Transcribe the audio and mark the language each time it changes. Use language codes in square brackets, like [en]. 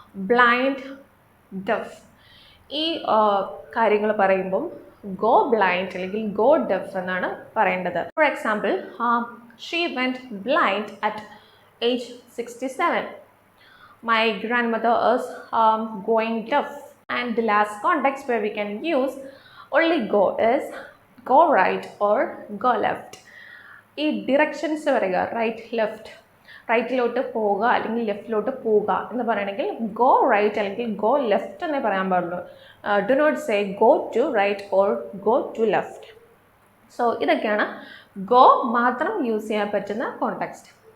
[ml] Blind, duff ഈ കാര്യങ്ങൾ പറയുമ്പം ഗോ ബ്ലൈൻഡ് അല്ലെങ്കിൽ ഗോ ഡഫ് എന്നാണ് പറയേണ്ടത്. [en] For example, she went blind at age 67. My grand mother is going duff. And the last context where we can use only go is go right or go left. [ml] ഈ directions പറയുക, right left, റൈറ്റിലോട്ട് പോവുക അല്ലെങ്കിൽ ലെഫ്റ്റിലോട്ട് പോവുക എന്ന് പറയണമെങ്കിൽ go right അല്ലെങ്കിൽ go left എന്നേ പറയാൻ പാടുള്ളൂ. [en] Do not say go to right or go to left. [ml] So ഇതൊക്കെയാണ് ഗോ മാത്രം യൂസ് ചെയ്യാൻ പറ്റുന്ന കോണ്ടെക്സ്റ്റ്.